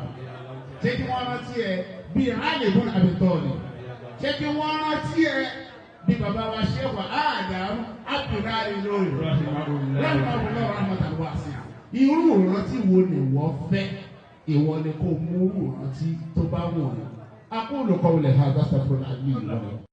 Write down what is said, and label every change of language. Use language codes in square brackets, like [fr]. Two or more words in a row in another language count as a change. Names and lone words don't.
[yo] Ṣé kí wọ́n rántí ẹ bí Ali ibn Abi Talib? Ṣé kí wọ́n rántí ẹ bí bàbá wa Sheikh Adam Abdullahi lórí [ar] رحمة واسعة? [yo] Irú ìrántí wo ni wọ́n fẹ́? Ìwọ ni kò mú ìrántí tó bá wù ọ́. [ar] أقول قولي هذا أستغفر الله لي ولكم.